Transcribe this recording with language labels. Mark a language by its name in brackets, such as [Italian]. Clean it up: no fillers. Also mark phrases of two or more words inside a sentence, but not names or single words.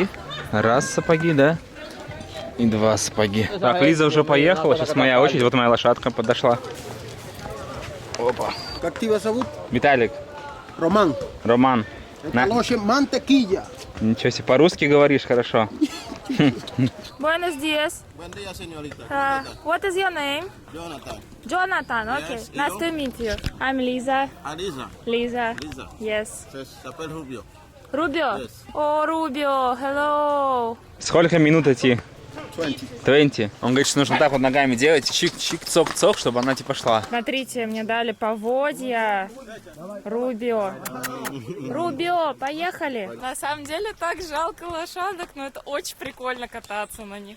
[Russian] Раз сапоги, да? И два сапоги. Так, Лиза уже поехала, сейчас моя очередь. Вот моя лошадка подошла. Опа. Как тебя зовут? Виталик, Роман. Роман. На. Лошадь Мантекilla. Ничего себе, по-русски говоришь хорошо. [Spanish] Buenos dias. Buen día, señorita. [English] What is your name? Jonathan. Jonathan, okay. Yes, Nice you? to meet you. I'm Lisa. Alisa. Lisa. Lisa. Yes. Chapel Rubio. Rubio? Yes. Oh, Rubio. Hello. [Russian] Сколько минут идти? 20. Он говорит, что нужно так вот ногами делать, чик-чик-цок-цок, чтобы она типа шла. Смотрите, мне дали поводья. Рубио. Рубио, поехали. На самом деле так жалко лошадок, но это очень прикольно кататься на них.